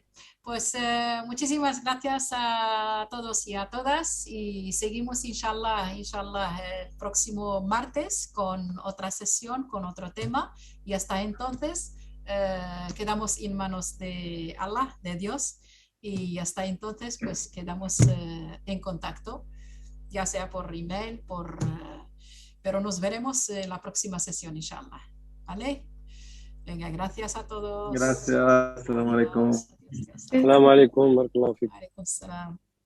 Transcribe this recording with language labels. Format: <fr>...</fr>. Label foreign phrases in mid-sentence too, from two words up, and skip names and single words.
<es>Pues muchísimas gracias a todos y a todas y seguimos inshallah el próximo martes con otra sesión, con otro tema y hasta entonces quedamos en manos de Allah, de Dios, y hasta entonces pues quedamos en contacto, ya sea por email, pero nos veremos en la próxima sesión inshallah. ¿Vale? Venga, gracias a todos. Gracias.</es> <ar>السلام عليكم. السلام عليكم ورحمة الله وبركاته. عليكم السلام.</ar>